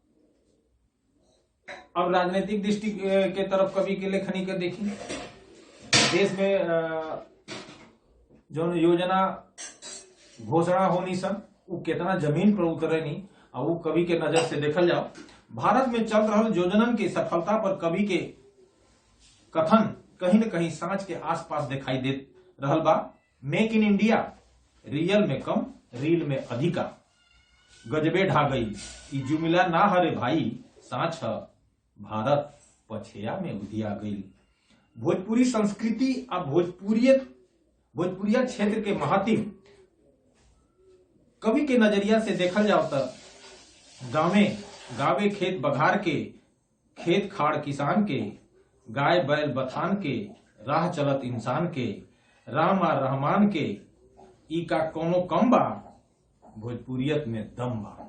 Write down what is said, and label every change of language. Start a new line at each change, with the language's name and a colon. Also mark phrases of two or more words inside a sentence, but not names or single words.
Bhojpuri: अब राजनीतिक दृष्टि के तरफ कवि के लेखनी के देखी, देश में जो योजना घोषणा होनी सन, वो कितना जमीन पर उतरे नहीं, और वो कवि के नजर से देखल जाओ। भारत में चल रहल योजनन की सफलता पर कवि के कथन कहीं न कहीं सांच के आसपास दिखाई दे रहल बा। मेक इन इंडिया, रियल में कम रील में अधिका, गजबे ढा गई ई जुमिला ना हरे भाई, सांच है भारत पछेया में उधिया गई। भोजपुरी संस्कृति और भोजपुरिया क्षेत्र के महातिम कवि के नजरिया से देखल जाओ तो गावे खेत बघार के, खेत खाड़ किसान के, गाय बैल बथान के, राह चलत इंसान के, राम आ रहमान के, ई का कोनो कम बा, भोजपुरियत में दम बा।